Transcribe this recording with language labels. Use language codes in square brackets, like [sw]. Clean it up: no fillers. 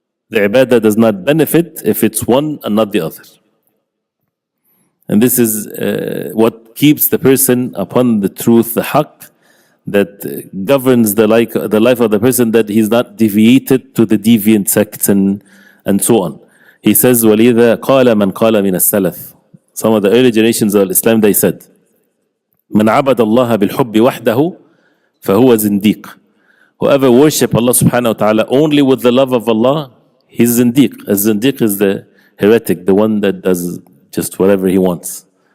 [en] The ibadah does not benefit if it's one and not the other. And this is what keeps the person upon the truth, the haqq, that governs the life of the person, that he's not deviated to the deviant sects and so on. He says, [ar] وَلِذَا قَالَ مَنْ قَالَ مِنَ السَّلَفِ. [en] Some of the early generations of Islam, they said, [ar] مَنْ عَبَدَ اللَّهَ بِالْحُبِّ وَحْدَهُ فَهُوَ زِنْدِيقٌ. [en] Whoever worship Allah subhanahu wa ta'ala only with the love of Allah, he's zindiq. A zindiq is the heretic, the one that does just whatever he wants.